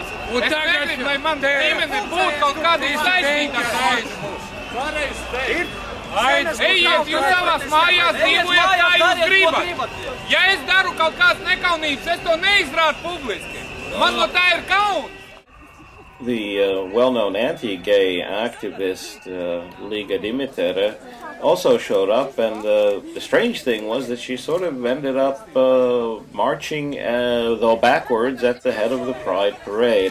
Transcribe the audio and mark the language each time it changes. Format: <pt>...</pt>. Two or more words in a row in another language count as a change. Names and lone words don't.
<lv>Es negribu, lai man ģimene būtu kaut kādā saistītā mūsu. Ejiet, jūs savās mājās dzīvojat, kā jūs gribat. Ja es daru kaut kādas nekaunības, es to neizrādu publiski. Man no tā ir kauns.</lv> <en>The well-known anti-gay activist Riga Pride also showed up, and the strange thing was that she sort of ended up marching, though backwards, at the head of the Pride parade.</en>